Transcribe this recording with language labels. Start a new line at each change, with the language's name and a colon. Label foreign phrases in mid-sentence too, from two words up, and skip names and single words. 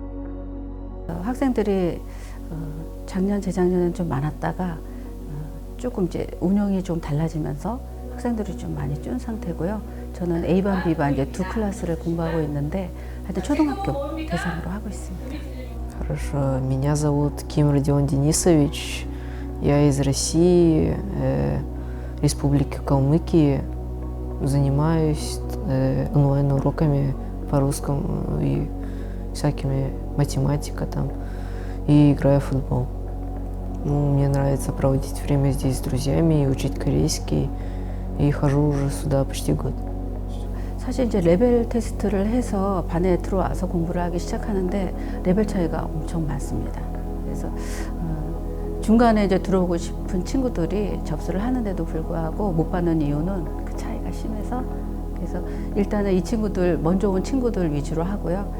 Korean: 학생들이 작년, 재작년에는 좀 많았다가 조금 이제 운영이 좀 달라지면서 학생들이 좀 많이 준 상태고요. 저는 A반, B반 이제 두 클래스를 공부하고 있는데 하여튼 초등학교 대상으로 하고 있습니다.
Russian: Хорошо. Меня зовут Ким Родион Денисович. Я из России, Республики Калмыкия. Занимаюсь онлайн-уроками по русскому и всякими математика там. И играю в футбол. Ну, мне нравится проводить время здесь с друзьями и учить корейский. И хожу уже сюда почти год.
Korean: 사실 이제 레벨 테스트를 해서 반에 들어와서 공부를 하기 시작하는데 레벨 차이가 엄청 많습니다. 그래서 중간에 이제 들어오고 싶은 친구들이 접수를 하는데도 불구하고 못 받는 이유는 그 차이가 심해서 그래서 일단은 이 친구들 먼저 온 친구들 위주로 하고요.